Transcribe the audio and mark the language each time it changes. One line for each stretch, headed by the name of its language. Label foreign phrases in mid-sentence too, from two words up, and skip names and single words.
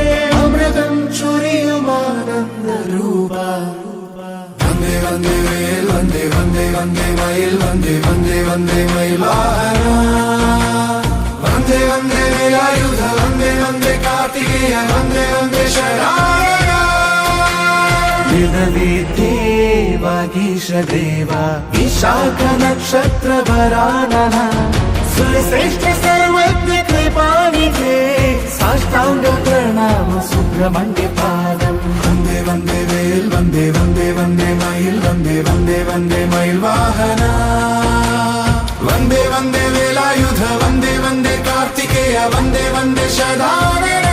Malayalam: അമൃതം ചൊരിയുമാനന്ദ രൂപ
Sanskrit: വന്ദേ വന്ദേ വേൽ വന്ദേ വന്ദേ വന്ദേ മയിൽ വന്ദേ വന്ദേ വന്ദേ മയിൽ വാഹന വന്ദേ വന്ദേ വേലായുധ വന്ദേ വന്ദേ കാർത്തികേയ വന്ദേ വന്ദേ ശരണായ वेदवेद्ये वागीशदेवा विशाख नक्षत्र वरानन सुरश्रेष्ठ सर्वज्ञ कृपानिधे साष्टांग प्रणाम सुब्रह्मण्य पादम वंदे वंदे वेल वंदे वंदे वंदे मईल वंदे वंदे वंदे मईल वाहन वंदे वंदे वेलायुध वंदे वंदे कार्तिकेय वंदे वंदे शदानन